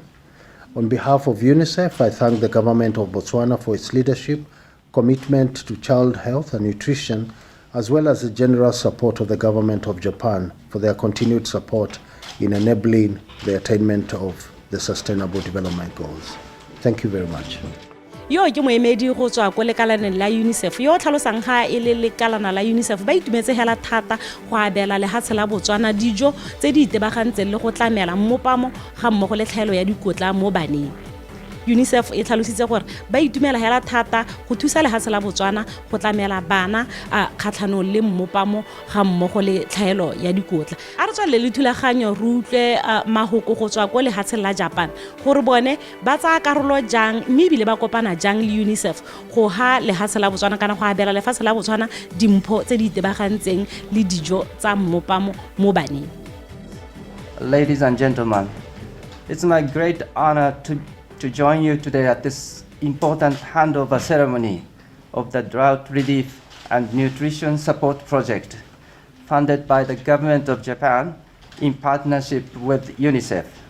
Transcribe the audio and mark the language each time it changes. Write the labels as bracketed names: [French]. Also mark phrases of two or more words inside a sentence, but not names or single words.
[English] On behalf of UNICEF, I thank the government of Botswana for its leadership, commitment to child health and nutrition, as well as the generous support of the government of Japan for their continued support in enabling the attainment of the Sustainable Development Goals. Thank you very much. [Tswana] yo ke moemedi go tswa ko lekalaneng la UNICEF yo o tlhalosang ga e le lekalana la UNICEF ba itumetse hela thata go abela lehatshe la Botswana dijo tse di itebagantseng le go tlamela mmopamo ga mmogo le tlhaelo ya dikotla mo baneng. UNICEF e tlhalositse gore ba itumela hela thata go thusa lehatshe la Botswana go tlamela bana a kgatlhanong le mmopamo ga mmogo le tlhaelo ya dikotla. A re tswalele le thulaganyo re utlwe mahoko go tswa ko lehatsheng la Japan gore bone ba tsaya karolo jang mme ebile ba kopana jang le UNICEF go ha lehatshe la Botswana kana go abela lefatshe la Botswana dimpho tse di itebagantseng le dijo tsa mmopamo mo baneng. [English] Ladies and gentlemen, it's my great honor to join you today at this important handover ceremony of the Drought Relief and Nutrition Support Project funded by the Government of Japan in partnership with UNICEF.